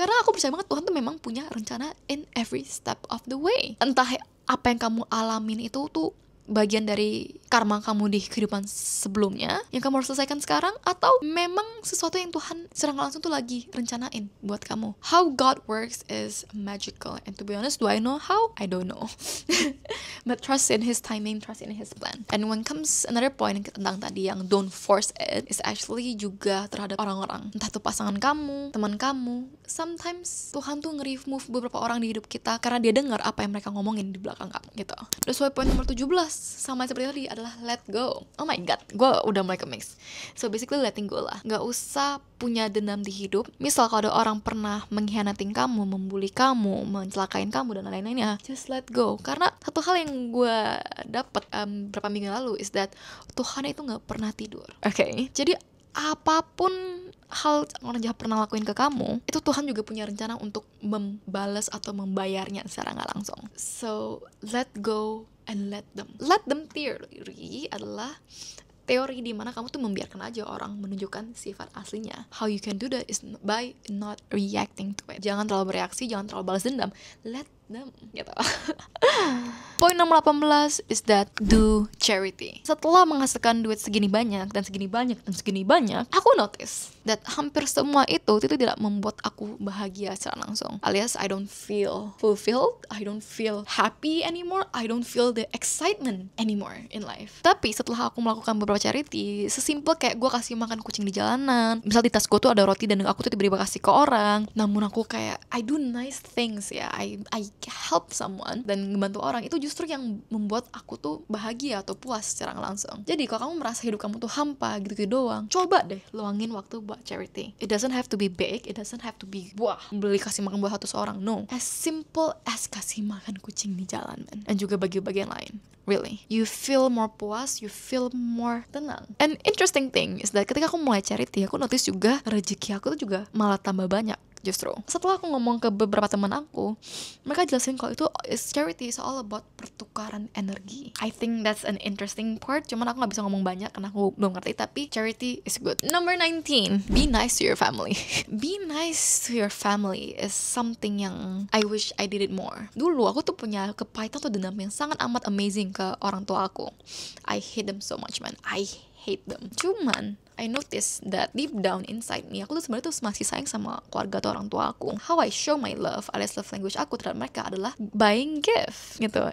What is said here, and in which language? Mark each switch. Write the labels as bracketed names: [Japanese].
[Indonesian] Karena aku percaya banget Tuhan tuh memang punya rencana [English] in every step of the way. [Indonesian] Entah apa yang kamu alamin itu tuh bagian dari karma kamu di kehidupan sebelumnya yang kamu harus selesaikan sekarang, atau memang sesuatu yang Tuhan secara langsung tuh lagi rencanain buat kamu. [English] How God works is magical, and to be honest, do I know how? I don't know. But trust in His timing, trust in His plan. And when comes another point [Indonesian] tentang tadi yang [English] don't force it, is actually [Indonesian] juga terhadap orang-orang, entah itu pasangan kamu, teman kamu. [English] Sometimes [Indonesian] Tuhan tuh nge-remove beberapa orang di hidup kita karena Dia dengar apa yang mereka ngomongin di belakang kamu gitu. [English] That's why point [Indonesian] nomor 17 sama seperti tadi adalah [English] let go. Oh my god, [Indonesian] gue udah mulai ke-mix. [English] So basically letting go [Indonesian] lah. Gak usah punya dendam di hidup. Misal kalau ada orang pernah mengkhianatin kamu, membuli kamu, mencelakain kamu dan lain-lainnya, [English] just let go. [Indonesian] Karena satu hal yang gue dapet beberapa minggu lalu [English] is that [Indonesian] Tuhan itu gak pernah tidur. [English] Okay? [Indonesian] Jadi apapun hal orang jahat pernah lakuin ke kamu, itu Tuhan juga punya rencana untuk membalas atau membayarnya secara gak langsung. [English] So let go and let them theory [Indonesian] adalah teori di mana kamu tuh membiarkan aja orang menunjukkan sifat aslinya. [English] How you can do that is by not reacting to it. [Indonesian] Jangan terlalu bereaksi, jangan terlalu balas dendam. [English] Let them [Indonesian] gitu. [English] Point nomor 18 is that do charity. [Indonesian] Setelah menghasilkan duit segini banyak dan segini banyak dan segini banyak, aku [English] notice that [Indonesian] hampir semua itu tidak membuat aku bahagia secara langsung. Alias [English] I don't feel fulfilled, I don't feel happy anymore, I don't feel the excitement anymore in life. [Indonesian] Tapi setelah aku melakukan beberapa charity, sesimpel kayak gue kasih makan kucing di jalanan, misal di tas gue tuh ada roti dan aku tuh tiba-tiba kasih ke orang, namun aku kayak [English] I do nice things [Indonesian] ya, [English] I help someone [Indonesian] dan membantu orang, itu justru yang membuat aku tuh bahagia atau puas secara langsung. Jadi kalau kamu merasa hidup kamu tuh hampa gitu-gitu doang, coba deh luangin waktu buat charity. [English] It doesn't have to be big, it doesn't have to be [Indonesian] wah beli kasih makan buat 100 orang. [English] No, as simple as [Indonesian] kasih makan kucing di jalan, [English] man. [Indonesian] Dan juga bagi-bagi yang lain. [English] Really, you feel more puas, you feel more tenang. And interesting thing is that [Indonesian] ketika aku mulai charity, aku notice juga rezeki aku tuh juga malah tambah banyak. Justru setelah aku ngomong ke beberapa teman aku, mereka jelasin kalau itu charity [English] is all about [Indonesian] pertukaran energi. [English] I think that's an interesting part, [Indonesian] cuman aku gak bisa ngomong banyak karena aku belum ngerti, tapi [English] charity is good. Number 19, be nice to your family. Be nice to your family is something [Indonesian] yang [English] I wish I did it more. [Indonesian] Dulu aku tuh punya kepahitan atau dendam yang sangat amat amazing ke orang tua aku. [English] I hate them so much, man. I hate them. [Indonesian] Cuman [English] I noticed that deep down inside me, [Indonesian] aku tuh sebenarnya tuh masih sayang sama keluarga atau orang tua aku. [English] How I show my love, [Indonesian] alias [English] love language [Indonesian] aku terhadap mereka adalah [English] buying gift [Indonesian] gitu.